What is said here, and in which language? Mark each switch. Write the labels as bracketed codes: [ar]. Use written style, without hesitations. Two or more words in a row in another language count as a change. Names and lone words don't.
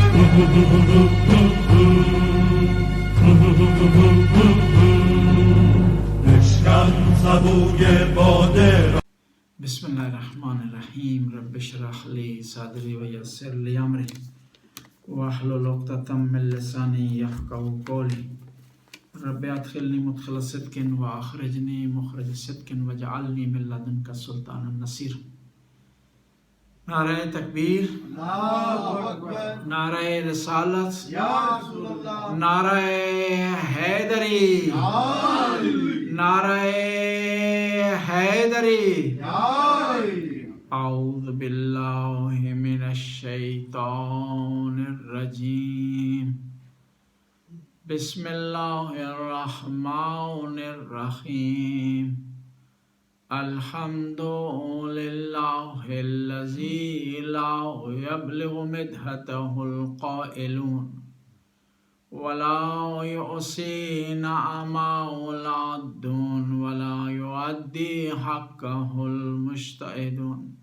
[ar] بسم الله الرحمن الرحیم. رب اشرح لی صدری ویسر لی امری واحلل عقدۃ من لسانی یفقهوا قولی. رب ادخلنی مدخل صدق واخرجنی مخرج صدق واجعلنی من لدنک سلطانا نصیرا. [ur] نعرہ تکبیر، نعرہ رسالت، نعرہ حیدری، نعرہ حیدری. [ar] اعوذ باللہ من الشیطان الرجیم. بسم اللہ الرحمن الرحیم. الحمد للہ الذی لا یبلغ مدحتہ القائلون ولا يحصي نعمه العادون ولا يؤدي حقه المجتهدون